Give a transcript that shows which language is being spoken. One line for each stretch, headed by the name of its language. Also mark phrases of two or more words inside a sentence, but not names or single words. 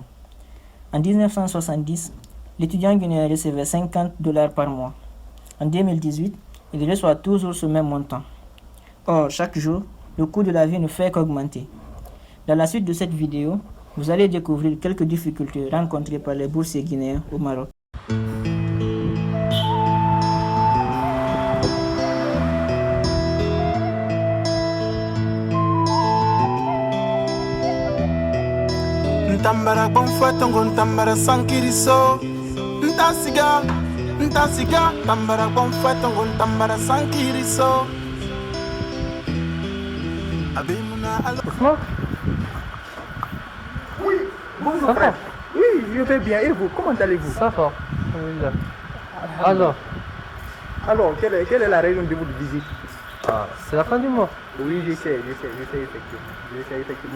French: En 1970, l'étudiant guinéen recevait $50 par mois. En 2018, il reçoit toujours ce même montant. Or, chaque jour, le coût de la vie ne fait qu'augmenter. Dans la suite de cette vidéo, vous allez découvrir quelques difficultés rencontrées par les boursiers guinéens au Maroc. Ntambara bonfatongo ntambara sankiriso ntasiga tambara bonfatongo ntambara sankiriso abimuna Ousmane? Oui, bonjour frère. Oui, je vais bien. Et vous, comment allez-vous? Ça va. Alors, quelle est la raison de votre visite? c'est la fin du mois. Oui, je sais effectivement.